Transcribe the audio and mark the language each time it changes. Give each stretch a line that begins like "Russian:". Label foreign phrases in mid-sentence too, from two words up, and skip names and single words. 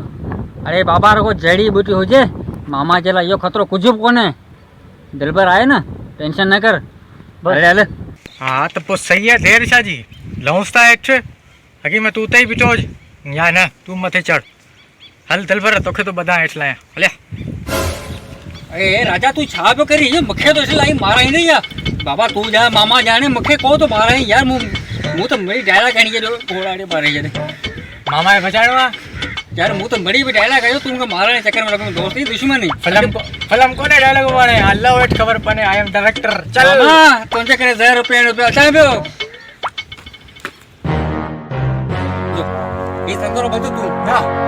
Sindhi: अरे बाबा रुगो जड़ी बूटी हुजे मामा जे लाइ इहो ख़तरो कुझु बि कोन्हे दिलबर आहे न टेंशन न कर हले हले हाँ तो पोइ सही आहे देर छा जी लहूंसि था हेठि अॻे में तूं उते ई बीठो हुज या न तूं मथे चढ़ हल दिलबर तोखे तो ॿधां हेठि लाहियां हलिया अरे राजा तू छा पियो करी मूंखे तो इलाही माराई नहीं यार बाबा तू जा मामा जाने मूंखे को तो माराई यार मूं तो मेरी डायलॉग खणी छॾियो घोड़ाड़े मारे छॾे मामा खे बचाइणो आहे यार मूं तो बड़ी भी डायलॉग कयो तू मूंखे मारण जे चक्कर में लॻो दोस्ती दुश्मनी फिल्म कोने डायलॉग माने हलो हेठि ख़बर पने
English: I am director
Sindhi: चल मामा तुंहिंजे करे ज़हर पियणो पियो अचां पियो ये संदरो बंद तू ना